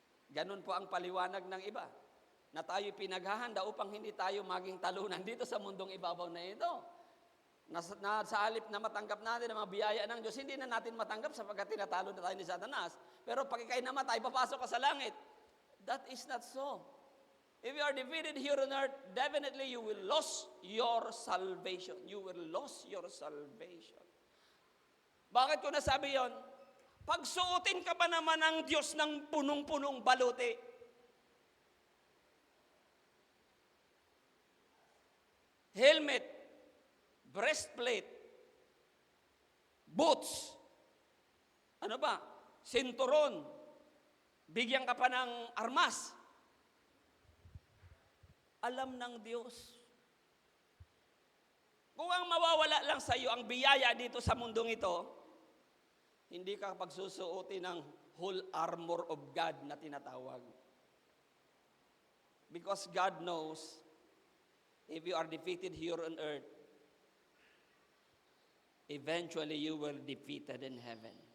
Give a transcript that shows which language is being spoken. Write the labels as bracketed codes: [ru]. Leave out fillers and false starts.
[tl] Ganun po ang paliwanag ng iba, na tayo pinaghahanda upang hindi tayo maging talunan dito sa mundong ibabaw na ito. Sa halip na matanggap natin ang mga biyaya ng Diyos, hindi na natin matanggap sapagkat tinatalo na tayo ni Satanas. Pero pag ikay namatay, papasok ka sa langit. [en] That is not so. If you are defeated here on earth, definitely you will lose your salvation. You will lose your salvation. [tl] Bakit ko nasabi yon? Pagsuotin ka ba naman ng Diyos ng punong-punong baluti? Helmet, breastplate, boots, ano ba? Sinturon, bigyan ka pa ng armas. Alam ng Diyos. Kung ang mawawala lang sa iyo ang biyaya dito sa mundong ito, hindi ka pagsusuotin ng whole armor of God na tinatawag. [en] Because God knows, if you are defeated here on earth, eventually you will defeated in heaven.